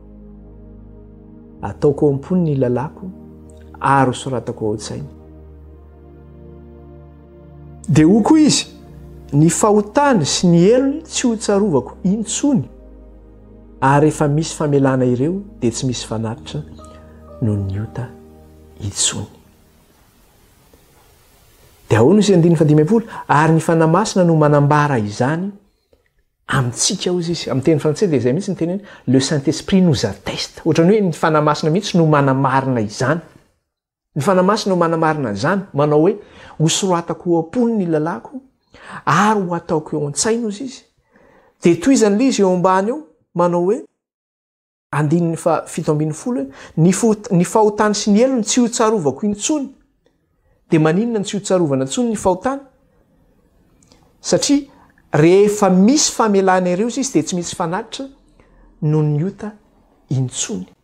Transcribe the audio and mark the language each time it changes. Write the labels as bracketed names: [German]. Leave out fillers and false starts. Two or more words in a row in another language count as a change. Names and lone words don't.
[Malagasy] ataoko ao am-pony ny lalako ary hosoratako ao an-tsainy dia ho koa izy ny fahotany sy ny elony tsy ho tsarovako intsony ary rehefa misy famelana ireo dia tsy misy fanatitra noho ny ota intsony. Dia ahoana izy andininy fa 5:10 ary ny fanahy masina no manambara izany amintsika hozy izy amin'ny teny frantsay dia izay mihitsy ny teneny le [French] Saint-Esprit nous atteste [Malagasy] ohatrany hoe ny fanahy masina mihitsy no manamarina izany ny fanahy masina no manamarina izany manao hoe hosoratako ho am-pony ny lalako ary ho ataoko eo an-tsaina ozy izy dia toy izany ilay izy eo ambany eo manao hoe andininy fa 7:10 ny fahotany sy ny elony tsy ho tsarovako intsony dia maninona ny tsy ho tsarovana intsony ny fahotany satria rehefa misy famelana ireo izy dia tsy misy fanatitra noho ny ota intsony.